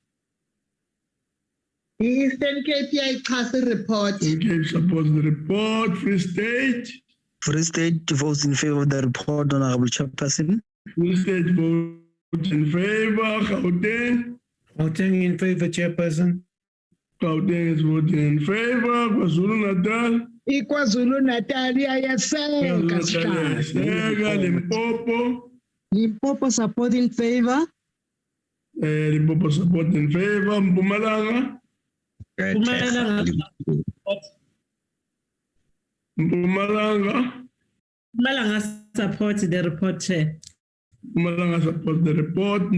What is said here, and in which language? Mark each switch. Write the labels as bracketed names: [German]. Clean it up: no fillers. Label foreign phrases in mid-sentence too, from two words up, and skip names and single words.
[English] Eastern Cape, I cast a report. Eastern Cape supports the report. Free State? Free State votes in favor of the report, Honorable Chairperson. Free State votes in favor. Gauteng? Voting in favor, Chairperson. Gauteng is voting in favor. KwaZulu-Natal? KwaZulu-Natal, Limpopo? Limpopo support in favor. Limpopo support in favor. Mpumalanga? Mpumalanga? Mpumalanga supports the report, Chair. Mpumalanga supports the report.